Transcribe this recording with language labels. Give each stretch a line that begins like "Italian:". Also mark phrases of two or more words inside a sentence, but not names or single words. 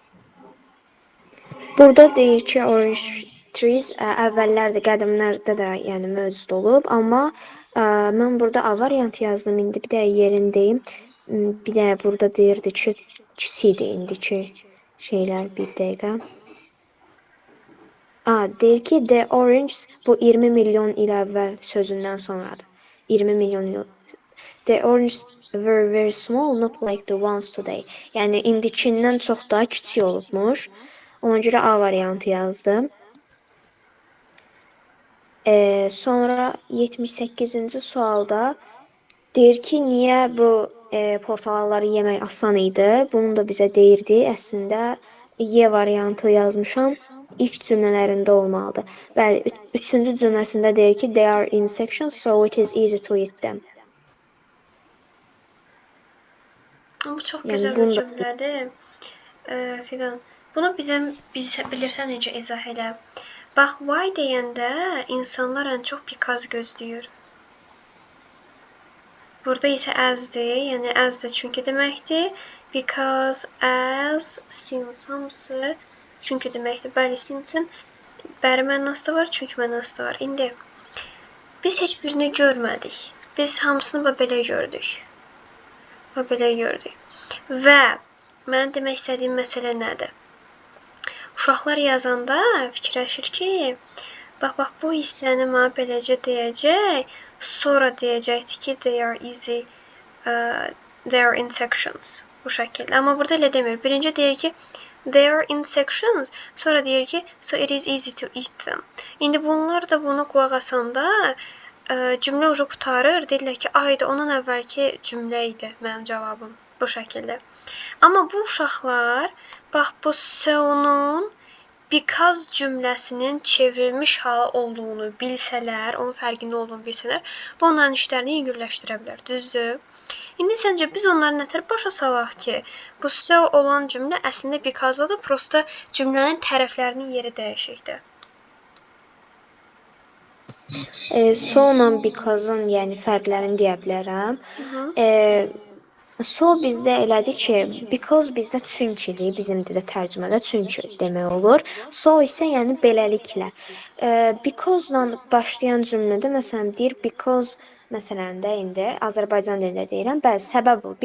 Azerbaijani: Burada deyir ki,
English: orange trees
Azerbaijani: əvvəllər də, qədimlərdə də yəni mövcud olub, amma mən burada A variantı yazdım. İndi bir də yerindeyim. Bir də burada deyirdi ki, kiçikdir indiki şeylər, bir dəqiqə. Deyir ki,
English: the orange
Azerbaijani: bu 20 milyon il əvvəl sözündən sonradır. 20 milyon il.
English: The orange were very small, not like the ones today.
Azerbaijani: Yəni indikindən çox daha kiçik olubmuş. Ona görə A variantı yazdım. Sonra 78-ci sualda deyir ki, niyə bu portakalları yemək asan idi? Bunu da bizə deyirdi. Əslində Y variantı yazmışam. İlk cümlələrində olmalıdır. Bəli, üçüncü cümləsində deyir ki,
English: they are in sections, so it is easy to eat them.
Azerbaijani: Bu çox gözəl bir cümlədir. Fidan, bunu bizə bilirsən necə izah elə. Bax, why deyəndə insanlar ən çox because gözləyir. Burada isə as'dir, yəni as da çünki deməkdir.
English: Because, as, since
Azerbaijani: hamısı çünki deməkdir. Bəli, since'in bəri mənası da var, çünki mənası da var. İndi biz heç birini görmədik. Biz hamısını belə gördük. Belə gördük. Və mən demək istədiyim məsələ nədir? uşaqlar yazanda fikirləşir ki, bax bu hissəni mənə beləcə deyəcək, sonra deyəcəkdi ki,
English: they are easy, they are in sections
Azerbaijani: bu şəkildə. Amma burada elə demir. Birinci deyir ki,
English: they are in sections,
Azerbaijani: sonra deyir ki,
English: so it is easy to eat them.
Azerbaijani: İndi bunlar da buna qulaq asanda cümlə ucu qutarır. Deyirlər ki, ayda ondan əvvəlki cümlə idi mənim cavabım bu şəkildə. Amma bu uşaqlar bax bu so-nun because cümləsinin çevrilmiş halı olduğunu bilsələr, onun fərqində olduğunu bilsələr, bu onların işlərini yüngülləşdirə bilər. Düzdür? İndi səncə biz onları nətər başa salaq ki, bu so olan cümlə əslində because-dadır, prosta cümlənin tərəflərinin yeri dəyişikdir. So-la because-ın, yəni fərqlərini deyə bilərəm. So bizdə elədir ki, because bizdə çünkidir, bizim dildə tərcümədə çünki demək olur. So isə yəni beləliklə. Because-la başlayan cümlədə məsələn deyir because, məsələn də indi Azərbaycan dilində deyirəm, bəli, səbəb o.